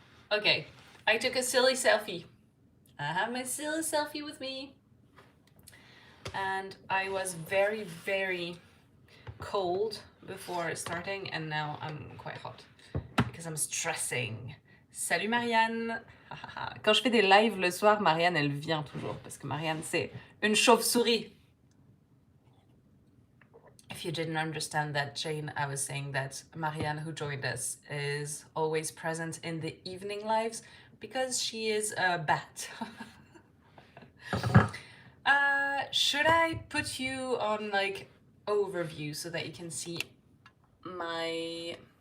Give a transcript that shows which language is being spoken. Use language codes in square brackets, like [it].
[en] Okay, I took a silly selfie. I have my silly selfie with me. And I was very, very cold before starting, and now I'm quite hot because I'm stressing. [fr] Salut Marianne! Quand je fais des lives le soir, Marianne, elle vient toujours parce que Marianne, c'est une chauve-souris. [en] If you didn't understand that, Jane, I was saying that Marianne, who joined us, is always present in the evening lives because she is a bat. Should I put you on overview so that you can see my